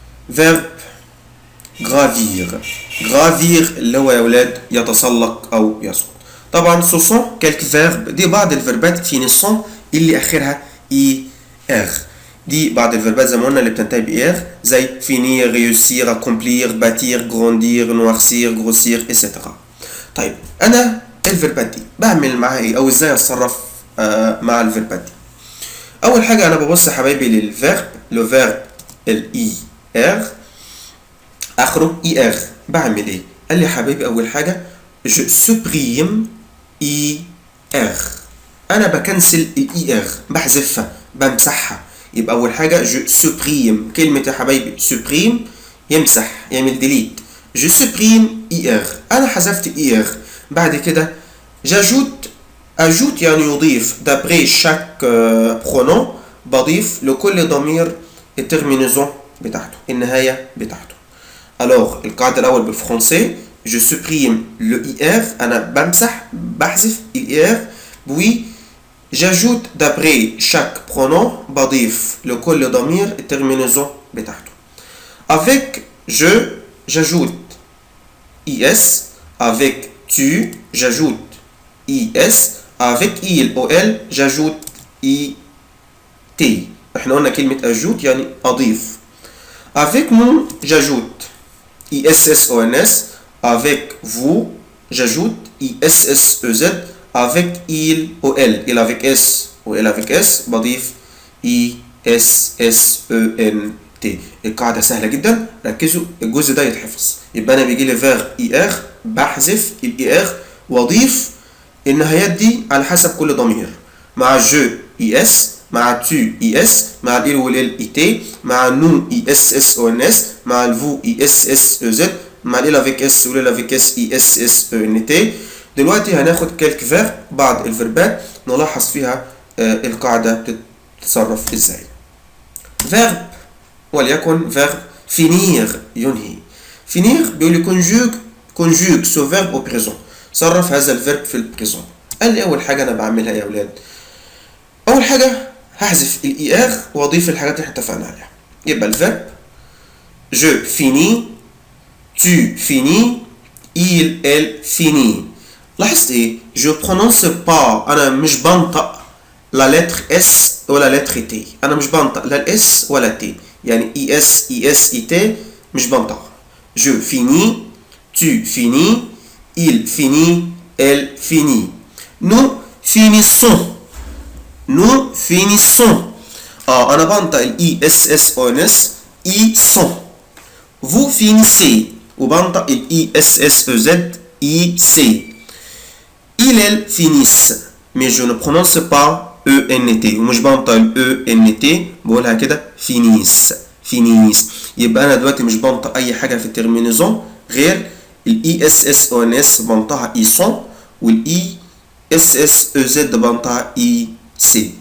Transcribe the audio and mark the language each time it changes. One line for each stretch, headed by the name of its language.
Arabic: verbe gravir gravir اللي هو يا ولاد يتسلق أو يسقط. طبعا
French: ce sont quelques verbes
Arabic: دي بعض الفيربات finissant اللي آخرها er. دي بعض الفيربات زي ما قلنا اللي بتنتهي بإر زي finir réussir accomplir bâtir grandir noircir grossir etc. طيب انا الفيربات دي بعمل معاها ايه او ازاي اتصرف مع الفيربات دي؟ اول حاجه انا ببص يا حبايبي للفيرب لو فيرب الاي ار اخره اي ار. بعمل ايه؟ قال لي يا حبايبي اول حاجه جو سوبريم اي ار. انا بكنسل الاي ار بحذفها بمسحها. يبقى اول حاجه جو سوبريم كلمه يا حبايبي سوبريم يمسح يعمل ديليت.
French: je supprime IR
Arabic: أنا حذفت IR. بعد كده j'ajoute ajoute يعني يضيف
French: d'après chaque pronom
Arabic: بضيف لكل ضمير الترمينيزون بتاعته النهاية بتاعته. alors القاعدة الأول بالفرنسي
French: je supprime le IR
Arabic: أنا بمسح بحذف IR.
French: puis j'ajoute d'après chaque pronom
Arabic: بضيف لكل ضمير الترمينيزون بتاعته.
French: avec je j'ajoute IS avec tu j'ajoute IS avec il ou elle j'ajoute IT.
Arabic: احنا قلنا كلمة ajoute يعني أضيف.
French: avec nous j'ajoute ISS ONS. avec vous j'ajoute ISSEZ. avec il ou elle il avec S ou elle avec S بضيف ISSENT.
Arabic: القاعدة سهلة جدا ركزوا الجزء ده يتحفظ. يبقى أنا بيجي لي فير إي إر بحذف الإي إر وأضيف النهايات دي على حسب كل ضمير. مع جو إي إس مع تو إي إس مع الإل والإل إي تي مع نو إي إس إس أو إن إس مع الفو إي إس إس أو زد مع الإل أفيك إس والإل أفيك إس إي إس إس أو إن تي. دلوقتي هناخد كالك فير بعض الفيربات نلاحظ فيها القاعدة بتتصرف إزاي. فيرب وليكن verbe finir ينهي. finir بيقول لي
French: conjugue ce verbe au présent.
Arabic: صرف هذا الفيرب في البريزون. قال لي اول حاجه انا بعملها يا اولاد، اول حاجه هحذف الاي ار واضيف الحاجات اللي احنا اتفقنا عليها. يبقى الفيرب
French: je finis، tu finis، il elle finit.
Arabic: لاحظت ايه؟
French: je prononce pas،
Arabic: انا مش بنطق لا لتر اس ولا لتر تي، انا مش بنطق لا الاس ولا تي، يعني اي اس اي اس اي تي مش بنطق.
French: je finis، tu finis، il finit، elle finit. nous finissons، nous finissons.
Arabic: انا بنطق الاي اس اس او ان اس اي سون.
French: vous finissez
Arabic: وبنطق الاي اس اس او زد اي سي.
French: il elle finissent mais je ne prononce pas ENT
Arabic: ومش بنطق ال ENT، بقولها كده
French: finissent finissent.
Arabic: يبقى انا دلوقتي مش بنطق اي حاجه في الترمينيزون غير الاي اس اس او ان اس بنطقها اي سون، والاي اس اس او زد بنطقها اي سي.